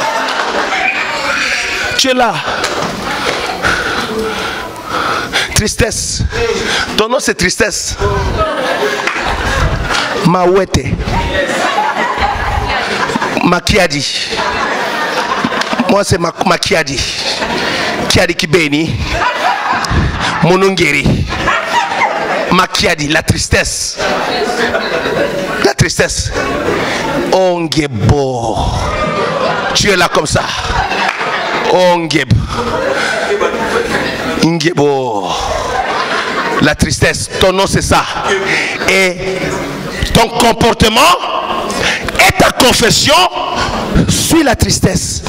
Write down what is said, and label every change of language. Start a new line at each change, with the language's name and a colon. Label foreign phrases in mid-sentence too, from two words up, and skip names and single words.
French: Tu es là. Tristesse. Ton nom c'est tristesse. Mawete. Makiadi. Moi c'est Makiadi.
Kongo: Kiadi Kibeni. Monongeri.
French: Makiadi. La tristesse. La tristesse. Ongebo. Tu es là comme ça.
Kongo: Ongebo. Ingebo.
French: La tristesse, ton nom c'est ça. Et ton comportement et ta confession suit la tristesse.